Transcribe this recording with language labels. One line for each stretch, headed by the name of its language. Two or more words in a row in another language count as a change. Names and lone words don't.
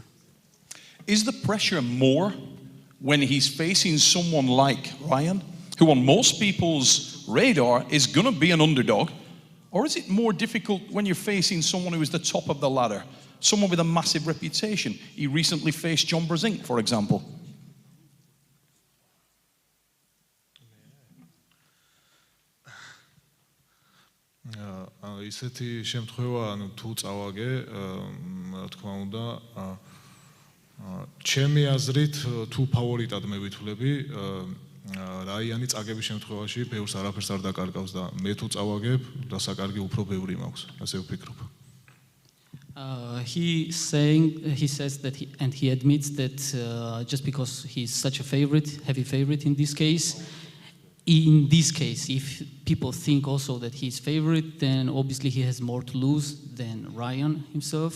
English: Is the pressure more when he's facing someone like Ryan, who on most people's radar is going to be an underdog? Or is it more difficult when you're facing someone who is the top of the ladder, someone with a massive reputation? He recently faced John Brzenk, for example.
Georgian: ისეთი შემთხვევა, ანუ თუ წავაგე, რა თქმა უნდა, ჩემი აზრით თუ ფავორიტად მე ვითვლები, რაიანი წაგების შემთხვევაში ბევრს არაფერს არ დაკარგავს და მე თუ წავაგებ, დასაკარგი უფრო ბევრი მაქვს, ასე ვფიქრობ.
English: He says that he admits that just because he's such a heavy favorite in this case, if people think also that he's favorite, then obviously he has more to lose than Ryan himself.